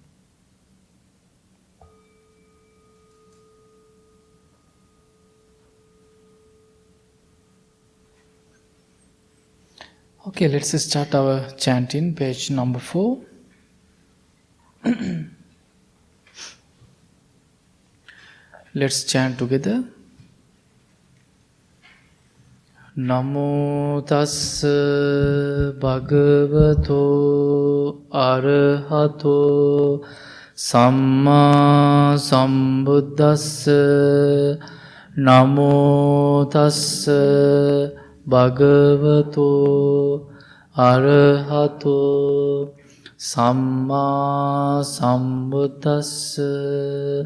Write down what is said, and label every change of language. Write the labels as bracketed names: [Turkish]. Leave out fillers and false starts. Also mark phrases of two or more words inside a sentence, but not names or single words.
[English] Okay, let's start our chanting, page number 4. Let's chant together. [Pali] Namo tassa bhagavato arahato samma sambuddhassa. Namo tassa bhagavato arahato samma sambuddhassa.